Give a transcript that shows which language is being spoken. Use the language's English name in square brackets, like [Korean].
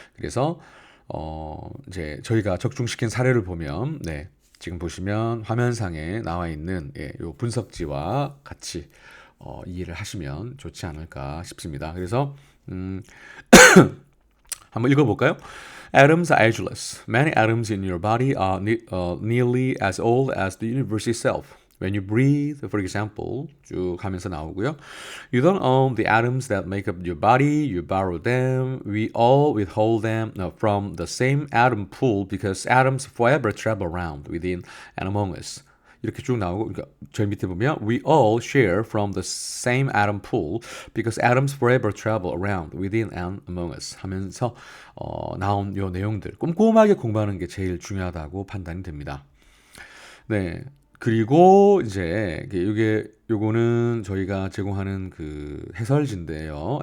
[Korean] 그래서 이제 저희가 적중시킨 사례를 보면, 지금 보시면 화면상에 나와 있는 요 분석지와 같이 이해를 하시면 좋지 않을까 싶습니다. 그래서 한번 읽어볼까요? [English] Atoms are ageless. Many atoms in your body are nearly as old as the universe itself. When you breathe, for example, [Korean] 쭉 하면서 나오고요. [English] You don't own the atoms that make up your body. You borrow them. We all withhold them from the same atom pool because atoms forever travel around within and among us. [Korean] 이렇게 쭉 나오고 그러니까 저희 밑에 보면 [English] We all share from the same atom pool because atoms forever travel around within and among us [Korean] 하면서 나온 요 내용들 꼼꼼하게 공부하는 게 제일 중요하다고 판단이 됩니다. 네. 그리고 이제 요거는 저희가 제공하는 그 해설지인데요.